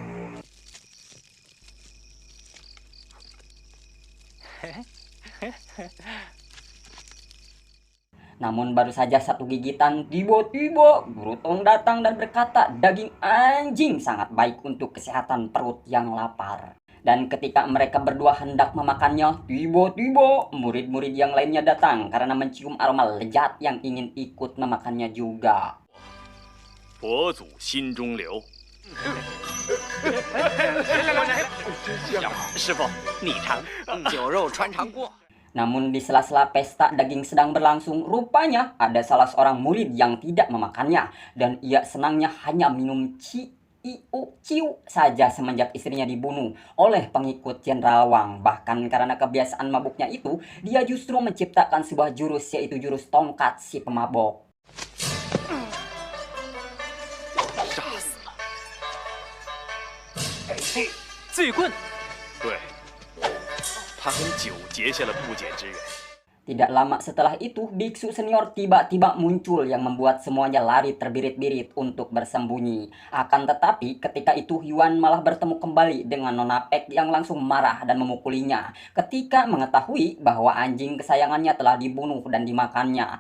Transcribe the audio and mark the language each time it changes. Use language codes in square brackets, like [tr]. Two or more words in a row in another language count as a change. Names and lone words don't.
[id] Namun baru saja satu gigitan, tiba-tiba Guru Tong datang dan berkata daging anjing sangat baik untuk kesehatan perut yang lapar. Dan ketika mereka berdua hendak memakannya, tiba-tiba murid-murid yang lainnya datang karena mencium aroma lezat yang ingin ikut memakannya juga. [zh] 佛祖心中留。师傅，你尝，酒肉穿肠过。 [id] Namun di sela-sela pesta daging sedang berlangsung, rupanya ada salah seorang murid yang tidak memakannya. Dan ia senangnya hanya minum ciu saja semenjak istrinya dibunuh oleh pengikut Jenderal Wang. Bahkan karena kebiasaan mabuknya itu, dia justru menciptakan sebuah jurus, yaitu jurus tongkat si pemabok. [zh] 醉棍，对，他跟酒结下了不解之缘。 [id] Tidak lama setelah itu, biksu senior tiba-tiba muncul yang membuat semuanya lari terbirit-birit untuk bersembunyi. Akan tetapi, ketika itu Yuan malah bertemu kembali dengan Nona Pek yang langsung marah dan memukulinya ketika mengetahui bahwa anjing kesayangannya telah dibunuh dan dimakannya.